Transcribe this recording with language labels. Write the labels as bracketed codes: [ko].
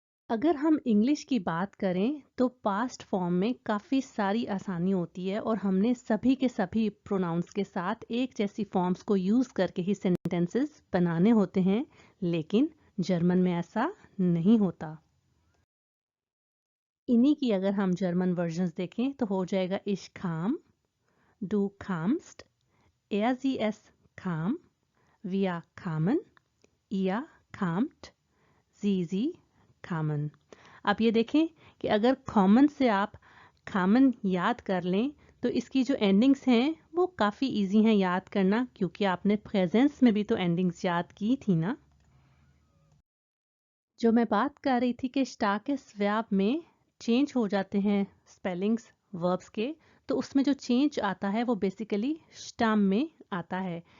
[hi] अगर हम इंग्लिश की बात करें तो पास्ट फॉर्म में काफ़ी सारी आसानी होती है और हमने सभी के सभी प्रोनाउंस के साथ एक जैसी फॉर्म्स को यूज़ करके ही सेंटेंसेस बनाने होते हैं, लेकिन जर्मन में ऐसा नहीं होता। इन्हीं की अगर हम जर्मन वर्जन्स देखें तो हो जाएगा [de] ich kam, du kamst, sie es kam, wir kamen, ihr kamt, sie kamen। [hi] आप ये देखें कि अगर कॉमन से आप कामन याद कर लें तो इसकी जो एंडिंग्स हैं वो काफ़ी इजी हैं याद करना, क्योंकि आपने प्रेजेंस में भी तो एंडिंग्स याद की थी ना। जो मैं बात कर रही थी कि स्टार्केस वर्ब में चेंज हो जाते हैं स्पेलिंग्स वर्ब्स के, तो उसमें जो चेंज आता है वो बेसिकली स्टाम में आता है।